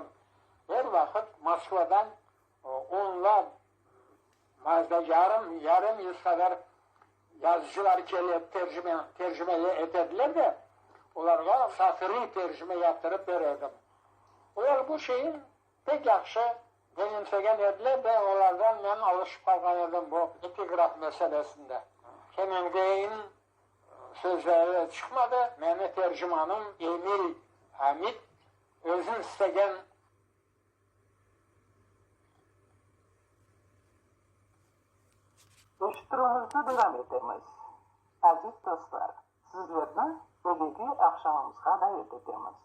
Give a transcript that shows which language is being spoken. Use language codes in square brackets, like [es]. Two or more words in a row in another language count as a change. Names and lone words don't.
[crh] Her vakit Moskva'dan onla yarım yüz kadar yazıcılar gelip tercüme ederdiler de onlara satırlı tercüme yaptırıp verirdim. Onlar bu şeyin pek yaxşı benimsegen ediler de onlardan ben alışıp kalkan edim bu epigraf meselesinde. Hemen deyin sözleri çıkmadı. Meni tercümanım Emil Hamid özün istegen [uz] Eshittiruvimizni davom etamiz. Aziz do'stlar, sizlarni bugungi oqshomimizga da'vat etamiz.